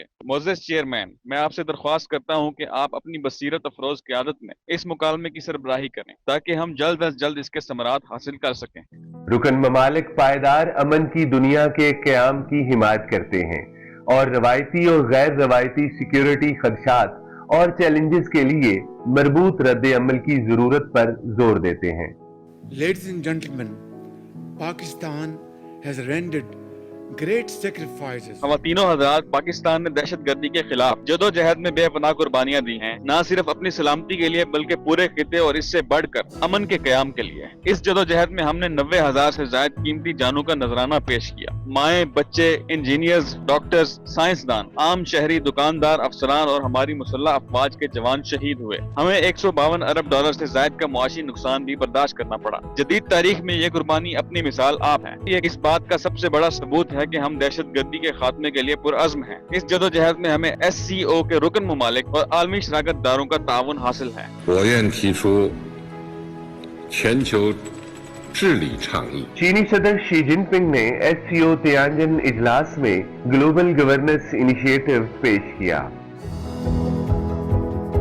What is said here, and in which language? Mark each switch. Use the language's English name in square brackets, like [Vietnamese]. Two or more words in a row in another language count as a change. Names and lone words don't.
[Urdu] معزز چیئرمین، میں آپ سے درخواست کرتا ہوں کہ آپ اپنی بصیرت افروز قیادت میں اس مکالمے کی سربراہی کریں تاکہ ہم جلد از جلد اس کے ثمرات حاصل کر سکیں. رکن ممالک پائیدار امن کی دنیا کے قیام کی حمایت کرتے ہیں اور روایتی اور غیر روایتی سیکیورٹی خدشات اور چیلنجز کے لیے مربوط رد عمل کی ضرورت پر زور دیتے ہیں. [English] Ladies and gentlemen, Pakistan has rendered great sacrifices. [Urdu] خواتین و حضرات، پاکستان نے دہشت گردی کے خلاف جدوجہد میں بے پناہ قربانیاں دی ہیں، نہ صرف اپنی سلامتی کے لیے بلکہ پورے خطے اور اس سے بڑھ کر امن کے قیام کے لیے. اس جدوجہد میں ہم نے 90,000 سے زیادہ قیمتی جانوں کا نذرانہ پیش کیا. مائیں، بچے, [English] engineers, doctors, [Urdu] سائنسدان، عام شہری، دکاندار، افسران اور ہماری مسلح افواج کے جوان شہید ہوئے. ہمیں $152 ارب سے زیادہ کا معاشی نقصان بھی برداشت کرنا پڑا. جدید تاریخ میں یہ قربانی اپنی مثال آپ ہے۔ یہ اس بات کا سب سے بڑا ثبوت ہے کہ ہم دہشت گردی کے خاتمے کے لیے پرعزم ہیں. اس جدوجہد میں ہمیں SCO کے رکن ممالک اور عالمی شراکت داروں کا تعاون حاصل ہے. [Chinese] 我愿提出全球治理倡议。 [Urdu] چینی صدر شی جن پنگ نے SCO تیانجن اجلاس میں [English] global governance initiative [Urdu] پیش کیا.